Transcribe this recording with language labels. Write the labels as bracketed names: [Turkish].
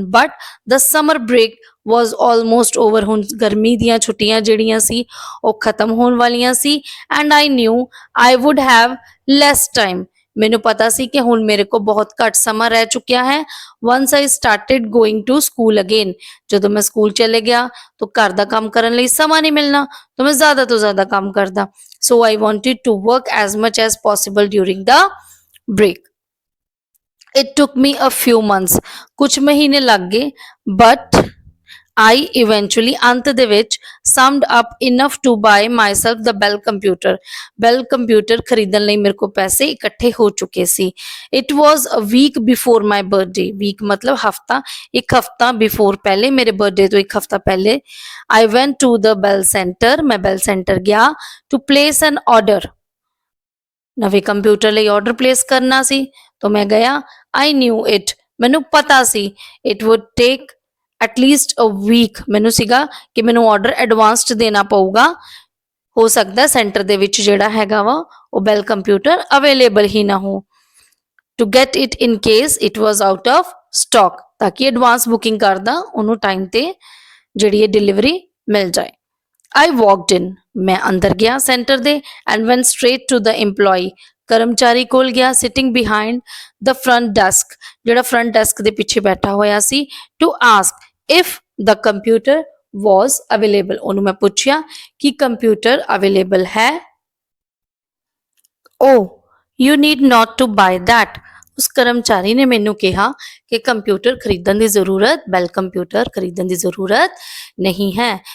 [English] but the summer break was almost over, [Punjabi] ਹੁਣ ਗਰਮੀ ਦੀਆਂ ਛੁੱਟੀਆਂ ਜਿਹੜੀਆਂ ਸੀ ਉਹ ਖਤਮ ਹੋਣ ਵਾਲੀਆਂ ਸੀ। [English] and I knew I would have less time, [Punjabi] ਮੈਨੂੰ ਪਤਾ ਸੀ ਕਿ ਹੁਣ ਮੇਰੇ ਕੋਲ ਬਹੁਤ ਘੱਟ ਸਮਾਂ ਰਹਿ ਚੁੱਕਿਆ ਹੈ। [English] once I started going to school again, [Punjabi] ਜਦੋਂ ਮੈਂ ਸਕੂਲ ਚਲੇ ਗਿਆ ਤਾਂ ਘਰ ਦਾ ਕੰਮ ਕਰਨ ਲਈ ਸਮਾਂ ਨਹੀਂ ਮਿਲਣਾ, ਤਾਂ ਮੈਂ ਜ਼ਿਆਦਾ ਤੋਂ ਜ਼ਿਆਦਾ ਕੰਮ ਕਰਦਾ। [English] so I wanted to work as much as possible during the break. it took me a few months, [Punjabi] ਕੁਝ ਮਹੀਨੇ ਲੱਗ ਗਏ, [English] but I eventually, [Punjabi] ਅੰਤ ਦੇ ਵਿੱਚ, [English] summed up enough to buy myself the Bell computer. [Punjabi] Bell computer ਖਰੀਦਣ ਲਈ ਮੇਰੇ ਕੋਲ ਪੈਸੇ ਇਕੱਠੇ ਹੋ ਚੁੱਕੇ ਸੀ। [English] It was a week before my birthday. [Punjabi] week ਮਤਲਬ ਹਫਤਾ, ਇੱਕ ਹਫਤਾ before, ਪਹਿਲੇ ਮੇਰੇ ਬਰਥਡੇ ਤੋਂ ਇੱਕ ਹਫਤਾ ਪਹਿਲੇ। [English] I went to the Bell Center, [Punjabi] ਮੈਂ Bell Center ਗਿਆ [English] to place an order. [Punjabi] ਨਵੇਂ ਕੰਪਿਊਟਰ ਲਈ ਆਰਡਰ ਪਲੇਸ ਕਰਨਾ ਸੀ ਤਾਂ ਮੈਂ ਗਿਆ। [English] I knew it, [Punjabi] ਮੈਨੂੰ ਪਤਾ ਸੀ [English] it would take at least a week, [Punjabi] ਮੈਨੂੰ ਸੀਗਾ ਕਿ ਮੈਨੂੰ ਆਰਡਰ ਐਡਵਾਂਸ 'ਚ ਦੇਣਾ ਪਊਗਾ। ਹੋ ਸਕਦਾ ਸੈਂਟਰ ਦੇ ਵਿੱਚ ਜਿਹੜਾ ਹੈਗਾ ਵਾ ਉਹ ਬੈਲ ਕੰਪਿਊਟਰ ਅਵੇਲੇਬਲ ਹੀ ਨਾ ਹੋ। [English] to get it in case it was out of stock, [Punjabi] ਤਾਂ ਕਿ ਐਡਵਾਂਸ ਬੁਕਿੰਗ ਕਰਦਾ ਉਹਨੂੰ ਟਾਈਮ ਤੇ ਜਿਹੜੀ ਇਹ ਡਿਲੀਵਰੀ ਮਿਲ ਜਾਏ। [English] I walked in, [Punjabi] ਮੈਂ ਅੰਦਰ ਗਿਆ ਸੈਂਟਰ ਦੇ [English] and went straight to the employee, [Punjabi] ਕਰਮਚਾਰੀ ਕੋਲ ਗਿਆ। [English] sitting behind the front desk, [Punjabi] ਜਿਹੜਾ front desk ਦੇ ਪਿੱਛੇ ਬੈਠਾ ਹੋਇਆ ਸੀ। [English] to ask if the computer was available, [Punjabi] ਉਹਨੂੰ ਮੈਂ ਪੁੱਛਿਆ ਕਿ ਕੰਪਿਊਟਰ ਅਵੇਲੇਬਲ ਹੈ। [English] oh, you need not to buy that, [Punjabi] ਉਸ ਕਰਮਚਾਰੀ ਨੇ ਮੈਨੂੰ ਕਿਹਾ ਕਿ ਕੰਪਿਊਟਰ ਖਰੀਦਣ ਦੀ ਜ਼ਰੂਰਤ, ਬੈਲ ਕੰਪਿਊਟਰ ਖਰੀਦਣ ਦੀ ਜ਼ਰੂਰਤ ਨਹੀਂ ਹੈ।